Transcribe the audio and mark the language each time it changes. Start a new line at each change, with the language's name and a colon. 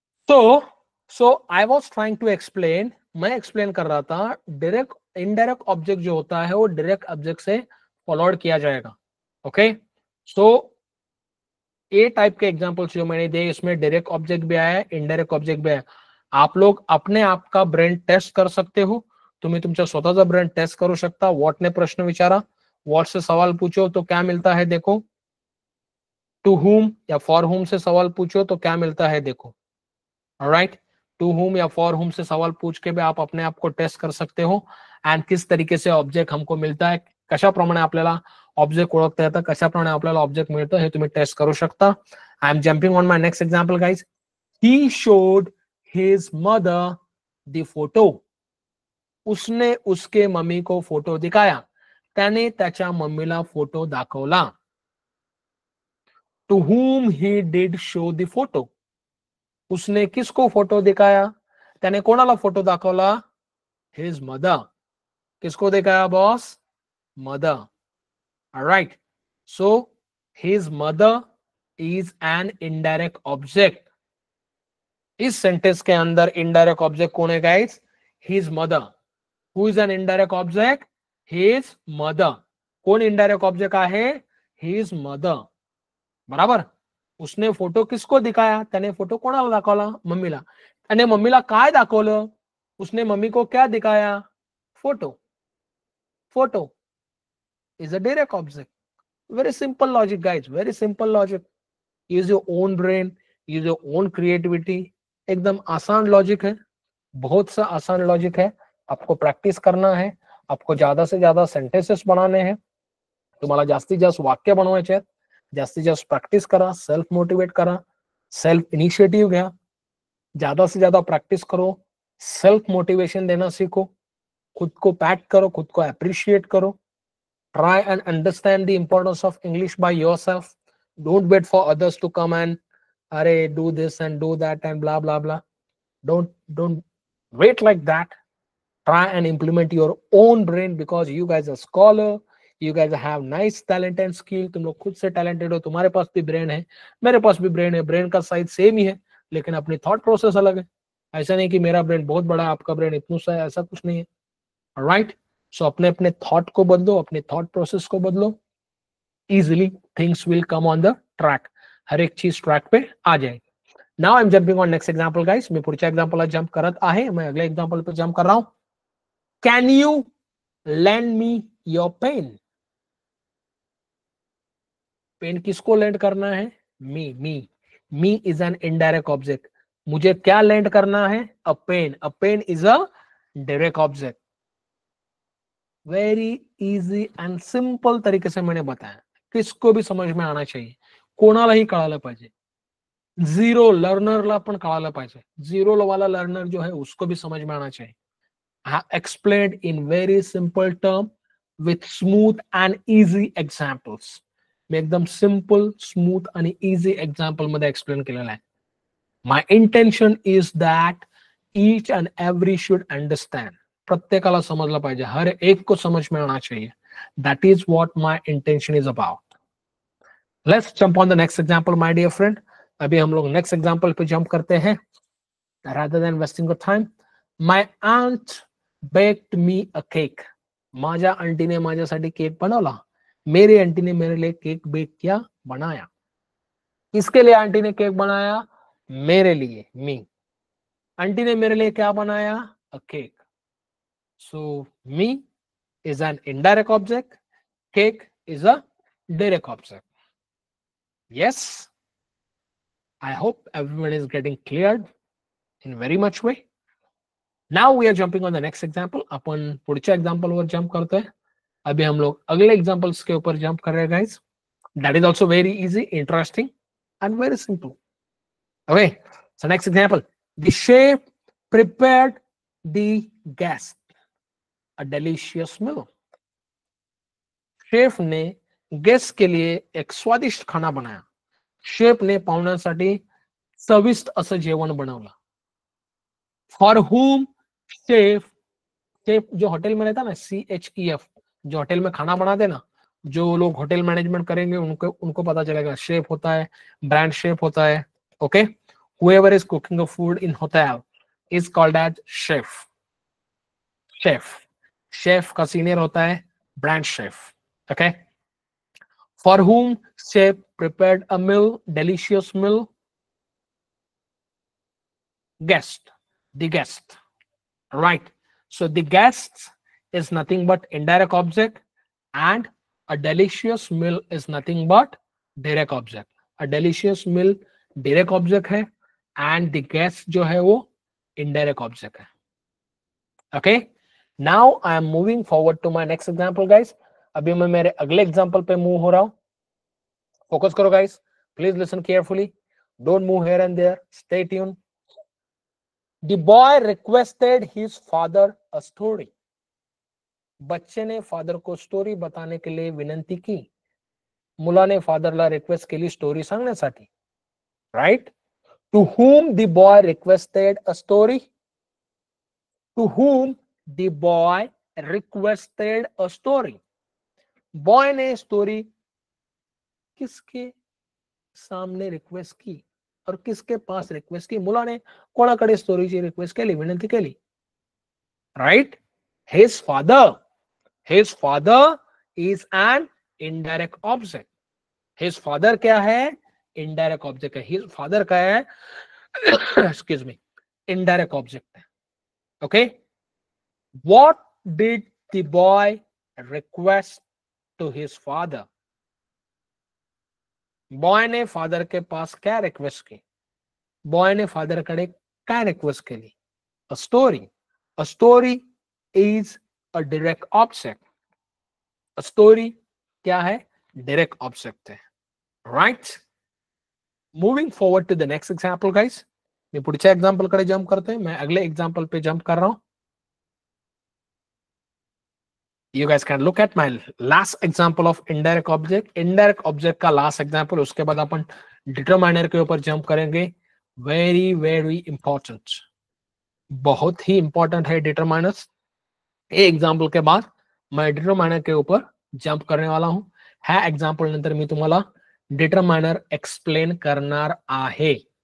English: so I was trying to explain,
Hindi: मैं explain कर रहा था डायरेक्ट इनडायरेक्ट ऑब्जेक्ट जो होता है वो डायरेक्ट ऑब्जेक्ट से फॉलोड किया जाएगा. ओके, सो ए टाइप के एग्जांपल्स जो मैंने दिए इसमें डायरेक्ट ऑब्जेक्ट भी आया है, इनडायरेक्ट ऑब्जेक्ट भी आया. आप लोग अपने आप का ब्रेन टेस्ट कर सकते हो.
Marathi: तुम्ही तुमचा स्वतःचा ब्रेन टेस्ट करू शकता. व्हॉटने प्रश्न विचारा,
Hindi: व्हॉट से सवाल पूछो तो क्या मिलता है देखो. टू हुम या फॉर हुम से सवाल पूछो तो क्या मिलता है देखो. ऑलराइट, टू हुम या फॉर हुम से सवाल पूछ के भी आप अपने आप को टेस्ट कर सकते हो.
Marathi: एंड
Hindi: किस तरीके से ऑब्जेक्ट हमको
Marathi: मिळता आहे, कशाप्रमाणे आपल्याला ऑब्जेक्ट ओळखता येतं, कशाप्रमाणे आपल्याला ऑब्जेक्ट मिळतं हे तुम्ही टेस्ट करू शकता.
English: I am jumping on my next example guys. He showed his mother the photo.
Hindi: उसने उसके मम्मी को फोटो दिखाया.
Marathi: त्याने त्याच्या मम्मीला फोटो दाखवला.
English: To whom he did show the photo.
Hindi: उसने किसको फोटो दिखाया,
Marathi: त्याने कोणाला फोटो दाखवला,
English: his mother.
Hindi: किसको दिखाया boss, mother.
English: Alright, so his mother is an indirect object.
Hindi: इस सेंटेंस के अंदर इनडायरेक्ट ऑब्जेक्ट कौन है guys,
English: his mother. Who is an indirect object, his mother.
Marathi: Kaun indirect object आहे,
English: his mother.
Hindi: बराबर. उसने फोटो किसको दिखाया,
Marathi: त्याने फोटो कोणाला दाखवला, मम्मीला. त्याने मम्मीला काय दाखवलं,
Hindi: उसने मम्मी को क्या दिखाया, photo.
English: Photo is a direct object. Very simple logic guys, very simple logic. Use your own brain, use your own creativity.
Hindi: एकदम आसान लॉजिक है, बहुत सा आसान लॉजिक है. आपको प्रैक्टिस करना है, आपको ज्यादा से ज्यादा सेंटेंसेस बनाने हैं,
Marathi: तुम्हाला जास्तीत जास्त वाक्य बनवायचे आहेत. जास्तीत जास्त प्रॅक्टिस करा, सेल्फ मोटिवेट करा, सेल्फ इनिशिएटिव्ह घ्या.
Hindi: ज्यादा से ज्यादा प्रैक्टिस करो, सेल्फ मोटिवेशन देना सीखो, खुद को पैट करो, खुद को अप्रिशिएट करो.
English: Try and understand the importance of English by yourself. Don't wait for others to come and array do this and do that and blah blah blah. Don't wait like that. Try and implement your own brain because you guys are scholar. You guys have nice talent and skill.
Hindi: तुम लोग खुद से talented हो, तुम्हारे पास भी brain है, मेरे पास भी ब्रेन है. ब्रेन का साइज सेम ही है लेकिन अपनी थॉट प्रोसेस अलग है. ऐसा नहीं कि मेरा ब्रेन बहुत बड़ा है, आपका ब्रेन इतना सा है, ऐसा कुछ नहीं है. राइट, सो अपने अपने थॉट को बदलो, अपने थॉट प्रोसेस को बदलो.
English: Easily things will come on the track.
Hindi: हर एक चीज ट्रैक पे आ जाएगी.
English: Now I am jumping on next example guys.
Marathi: मैं पुढच्या एग्जांपलला जंप करत आहे,
Hindi: मैं अगले एग्जांपल पे जंप कर रहा हूं.
English: Can you land me your pen.
Hindi: Pen किसको लैंड करना है,
English: Me is an indirect object.
Hindi: मुझे क्या लैंड करना है,
English: A pen. A pen is a direct object.
Hindi: Very easy and simple तरीके से मैंने बताया, किसको भी समझ में आना चाहिए,
Marathi: कोणालाही कळालं पाहिजे. जीरो लर्नरला पण कळालं पाहिजे.
Hindi: जीरो वाला लर्नर जो है उसको भी समझ में आना चाहिए.
English: I have explained in very simple term with smooth and easy examples.
Marathi: मैं एकदम सिंपल, स्मूथ आणि इझी एक्झाम्पल मध्ये एक्सप्लेन केलेला आहे.
English: My intention is that each and every should understand.
Marathi: प्रत्येकाला समजलं पाहिजे,
Hindi: हर एक को समझ में आना चाहिए.
English: That is what my intention is about. Let's jump on the next example my dear friend.
Hindi: अभी हम लोग नेक्स्ट एग्जाम्पल पे जंप करते हैं.
English: rather than wasting your time, my aunt baked me a cake.
Marathi: माझ्या आंटीने माझ्यासाठी केक बनवला.
Hindi: मेरी आंटी ने मेरे लिए केक बेक किया, बनाया. किसके लिए आंटी ने केक बनाया, मेरे लिए, मी. आंटी ने मेरे लिए क्या बनाया, अ cake.
English: So me is an indirect object, cake is a direct object. Yes, I hope everyone is getting cleared in very much way. Now we are jumping on the next example.
Marathi: अपन पुढच्या example वर
Hindi: jump करते हैं. अभी हम लोग अगले examples के ऊपर jump कर रहे हैं guys.
English: That is also very easy, interesting and very simple. Okay, so next example. The chef prepared the guest a delicious meal.
Hindi: Chef ने गेस्ट के लिए एक स्वादिष्ट खाना बनाया.
Marathi: शेफ ने पाहुण्यांसाठी चविष्ट असं जेवण बनवलं.
Hindi: फॉर हुम शेफ, शेफ जो होटल में रहता ना, CHEF, जो होटल में खाना बनाते ना, जो लोग होटल मैनेजमेंट करेंगे उनको पता चलेगा. शेफ होता है, ब्रांड शेफ होता है. Okay,
English: whoever is cooking a food in hotel is called as chef. Chef.
Hindi: Chef का senior होता है brand chef. Okay.
English: For whom chef prepared a meal, delicious meal? Guest. The guest. Right. So the guest is nothing but indirect object, and a delicious meal is nothing but direct object. A delicious meal
Hindi: direct object है,
English: and the guest
Hindi: जो है वो indirect object है. Okay.
English: Now I am moving forward to my next example, guys.
Hindi: अभी मैं मेरे अगले example पे move हो रहा हूँ.
English: Focus करो, guys. Please listen carefully. Don't move here and there. Stay tuned. The boy requested his father a story.
Hindi: बच्चे ने फादर को स्टोरी बताने के लिए विनंती की.
Marathi: मुलाने फादरला रिक्वेस्ट केली स्टोरी सांगण्यासाठी.
English: Right. To whom the boy requested a story? To whom the boy requested a story?
Hindi: Boy ने स्टोरी किसके सामने रिक्वेस्ट की और किसके पास रिक्वेस्ट की?
Marathi: मुलाने कोणाकडे स्टोरीची रिक्वेस्ट केली, विनंती केली.
English: Right. His father. His father is an indirect object.
Hindi: His father क्या है? Indirect object है. His father क्या है?
English: Excuse me. Indirect object है. Okay. What did the boy request to his father?
Hindi: Boy ने फादर के पास क्या रिक्वेस्ट की?
Marathi: Boy ने फादर कडे काय रिक्वेस्ट केली?
English: A story. A story is a direct object.
Hindi: A story क्या है?
English: Direct object है. Right. Moving forward to the next example, guys.
Hindi: मैं
Marathi: पुढच्या example कडे
Hindi: जंप करते हैं. मैं अगले example पे जंप कर रहा हूं.
English: You guys can look at my last example of indirect object.
Hindi: Indirect object का last example. उसके बाद अपन determiner के ऊपर जंप करेंगे. Very very important. बहुत ही important है determiners. ये example के बाद मैं determiner के ऊपर जंप करने वाला हूं.
Marathi: ह्या example नंतर मी तुम्हाला determiner explain करणार आहे.